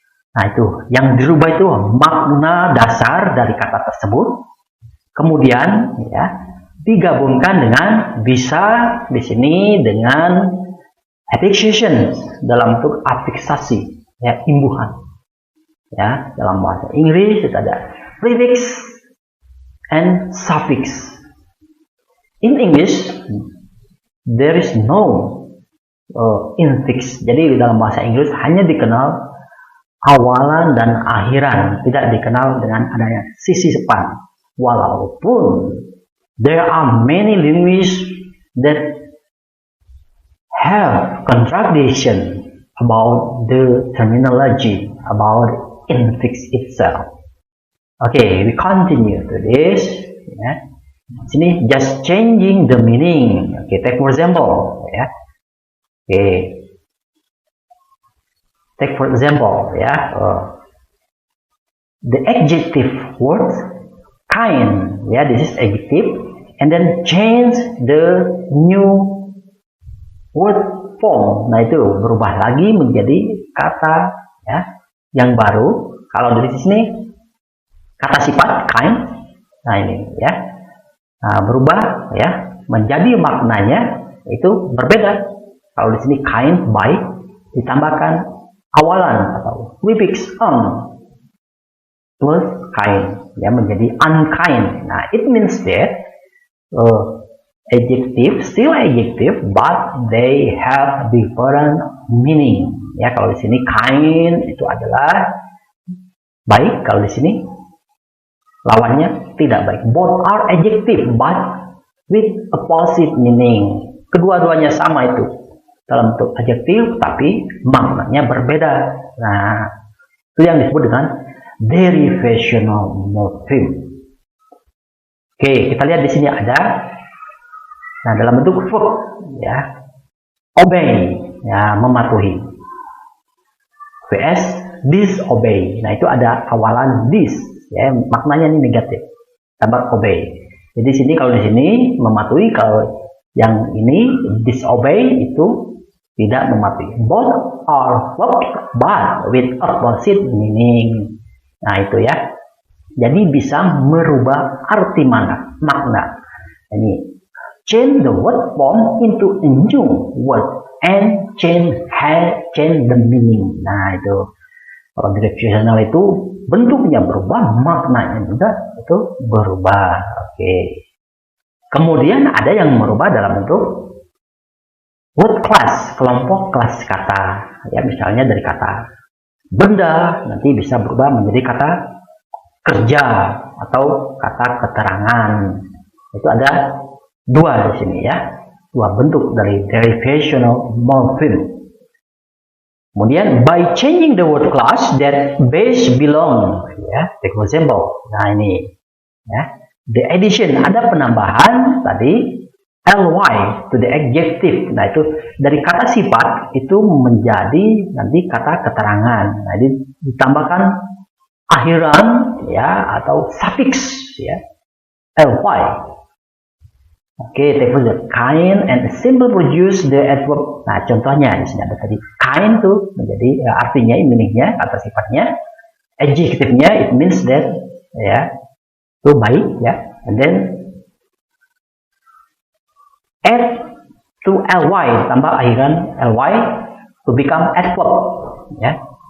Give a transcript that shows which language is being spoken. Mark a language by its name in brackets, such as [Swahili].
[Indonesian] Nah, itu yang dirubah itu makna dasar dari kata tersebut, kemudian digabungkan dengan bisa di sini dengan affixation dalam bentuk afiksasi, imbuhan. Dalam bahasa Inggris itu ada [English] prefix and suffix. In English there is no infix. [Indonesian] Jadi dalam bahasa Inggris hanya dikenal awalan dan akhiran, tidak dikenal dengan adanya sisi depan. Walaupun [English] there are many linguists that have contradiction about the terminology, about infix itself. Okay, we continue to this. [Indonesian] Sini [English] just changing the meaning. Okay, take for example. Okay. Take for example, the adjective word kind, this is adjective, and then change the new word form. [Indonesian] Nah, itu berubah lagi menjadi kata yang baru. Kalau dari sini kata sifat kind, nah ini berubah menjadi maknanya itu berbeda. Kalau di sini kind by ditambahkan awalan atau prefix on plus kind, menjadi unkind. Nah, [English] it means that adjective still adjective, but they have different meaning. [Indonesian] Kalau di sini kind itu adalah baik, kalau di sini lawannya tidak baik. [English] Both are adjective, but with opposite meaning. [Indonesian] Kedua-duanya sama itu dalam bentuk adjektif, tapi maknanya berbeda. Nah, itu yang disebut dengan derivational morpheme. Oke, kita lihat di sini ada, nah dalam bentuk verb, obey, mematuhi. [English] vs disobey. [Indonesian] Nah, itu ada awalan dis, maknanya ini negatif, tambah obey. Jadi sini kalau di sini mematuhi, kalau yang ini disobey itu tidak mematuhi. [English] Both are verbs but with opposite meaning. [Indonesian] Nah, itu Jadi bisa merubah arti makna. Ini [English] change the word form into a new word and change the meaning. [Indonesian] Nah, itu kalau derivational itu bentuknya berubah, maknanya juga itu berubah. Oke. Kemudian ada yang merubah dalam bentuk word class, kelompok kelas kata. Misalnya dari kata benda nanti bisa berubah menjadi kata kerja atau kata keterangan. Itu ada dua di sini, dua bentuk dari derivational morpheme. Kemudian [English] by changing the word class that base belong, take for example. [Indonesian] Nah, ini [English] the addition, [Indonesian] ada penambahan tadi [English] ly to the adjective. [Indonesian] Nah, itu dari kata sifat itu menjadi nanti kata keterangan. Nah, jadi ditambahkan akhiran ya atau suffix ya, ly. [English] Oke, take for the kind and simple produce the adverb. [Indonesian] Nah, contohnya di sini ada tadi kind tuh menjadi artinya, meaningnya, kata sifatnya. Adjektifnya [English] it means that [Indonesian] ya, itu baik ya. [English] And then add to ly, [Indonesian] tambah akhiran [English] ly to become adverb ya.